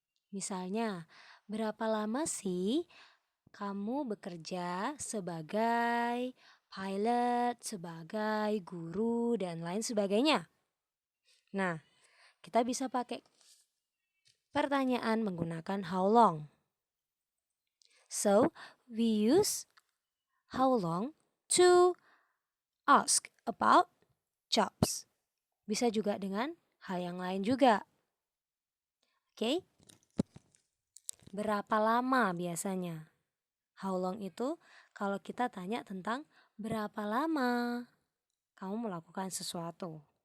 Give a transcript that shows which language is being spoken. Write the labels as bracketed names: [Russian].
[Indonesian] Misalnya, berapa lama sih kamu bekerja sebagai pilot, sebagai guru, dan lain sebagainya? Nah, kita bisa pakai pertanyaan menggunakan how long. [English] So, we use how long to ask about jobs. [Indonesian] Bisa juga dengan hal yang lain juga. Oke? Berapa lama biasanya? How long itu kalau kita tanya tentang berapa lama kamu melakukan sesuatu.